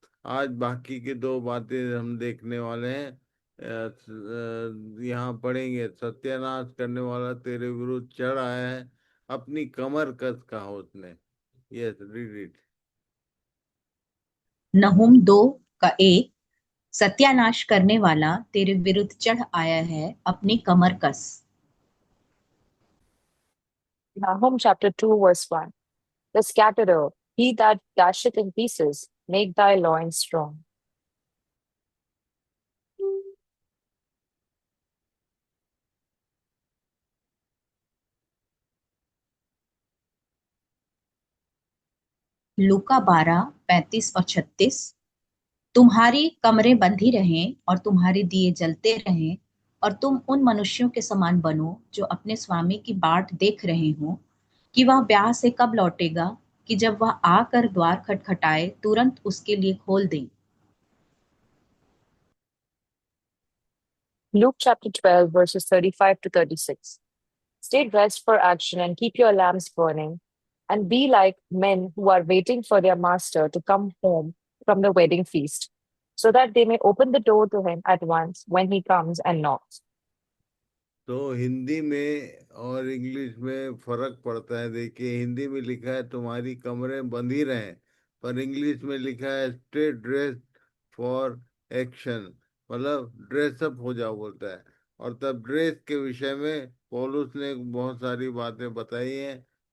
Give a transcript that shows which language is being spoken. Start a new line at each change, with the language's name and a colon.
Hindi: आज बाकी के 2 बातें हम देखने वाले हैं। यहाँ पढ़ेंगे, सत्यानाश करने वाला तेरे विरुद्ध चढ़ आया है, अपनी कमर कस कहा उसने।
English: Yes, read it.
Hindi: नहूम 2 का 1। सत्यानाश करने वाला तेरे विरुद्ध चढ़ आया है, अपनी कमर कस।
English: Nahum chapter 2 verse 1. The scatterer, he that dasheth in pieces, make thy loins strong.
Hindi: लूका 12:35 और 36। तुम्हारी कमरें बंधी रहें और तुम्हारे दिए जलते रहें, और तुम उन मनुष्यों के समान बनो जो अपने स्वामी की बाट देख रहे हो कि वह ब्याह से कब लौटेगा, कि जब वह आकर द्वार खटखटाए तुरंत उसके लिए खोल दें।
English: Luke chapter 12, verses 35 to 36. Stay dressed for action and keep your lamps burning, and be like men who are waiting for their master to come home from the wedding feast, so that they may open the door to him at once when he comes and knocks.
Hindi: तो हिंदी में और English में फर्क पड़ता है। देखिए, हिंदी में लिखा है तुम्हारी कमरें बंधी रहें, पर इंग्लिश में लिखा है
English: stay dressed for action,
Hindi: मतलब ड्रेसअप हो जाओ बोलता है। और तब ड्रेस के विषय में पौलुस ने बहुत सारी बातें बताई हैं।